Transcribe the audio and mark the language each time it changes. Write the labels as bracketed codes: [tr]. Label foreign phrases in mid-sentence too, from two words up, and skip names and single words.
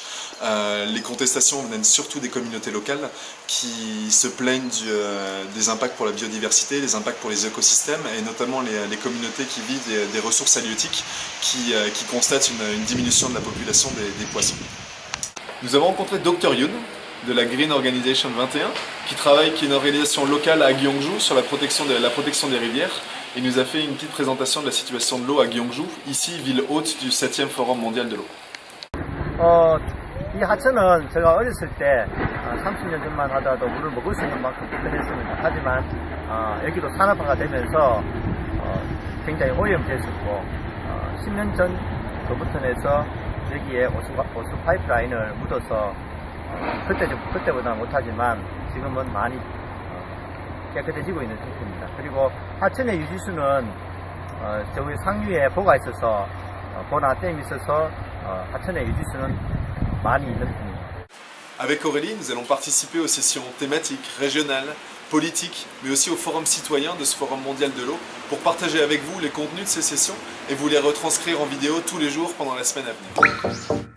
[fr] Les contestations viennent surtout des communautés locales qui se plaignent des impacts pour la biodiversité, des impacts pour les écosystèmes, et notamment les communautés qui vivent des ressources halieutiques qui constatent une diminution de la population des poissons. Nous avons rencontré Dr Yoon de la Green Organization 21 qui est une organisation locale à Gyeongju sur la protection des rivières. Il nous a fait une petite présentation de la situation de l'eau à Gyeongju, ici ville hôte du 7e Forum mondial de l'eau. [ko] 이 하천은 제가 어렸을 때 30년 전만 하더라도 물을 먹을 수 있는 만큼 불편했습니다. 하지만 여기도 산업화가 되면서 굉장히 오염됐었고 10년 전부터 해서 여기에 오수 파이프라인을 묻어서 그때보다 못하지만 지금은 많이 깨끗해지고 있는 상태입니다. 그리고 하천의 유지수는 저기 상류에 보가 있어서 고나댐이 있어서 하천의 유지수는 많이 있는 편입니다. [fr] Avec Aurélie, nous allons participer aux sessions thématiques, régionales, politiques, mais aussi au forum citoyen de ce Forum mondial de l'eau pour partager avec vous les contenus de ces sessions et vous les retranscrire en vidéo tous les jours pendant la semaine à venir.